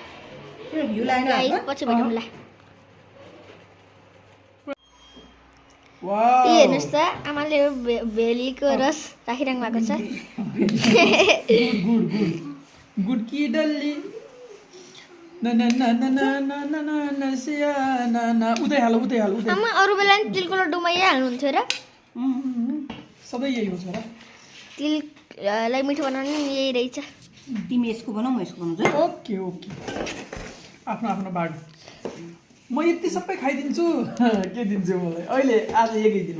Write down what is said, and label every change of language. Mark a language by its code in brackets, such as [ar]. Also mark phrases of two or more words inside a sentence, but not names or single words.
[ne] पछि भेटौँला। वाउ यी हेर्नुहोस् त आमाले भेलीको रस राखिरहनु भएको छ [hi] गुड की डल्ली ना ना ना ना ना ना ना ना ना सिया ना ना [ne] उतै हाल आमा अरू बेला नि तिलको लड्डुमा यही हाल्नुहुन्थ्यो र सबै यही हो छोरा तिललाई मिठो बनाउनु नि यही रहेछ तिमी यसको बनाऊ म यसको बनाउँछु ओके आफ्नो आफ्नो बाटो म यति सबै खाइदिन्छु के दिन्छु मलाई अहिले आज एकै दिनमा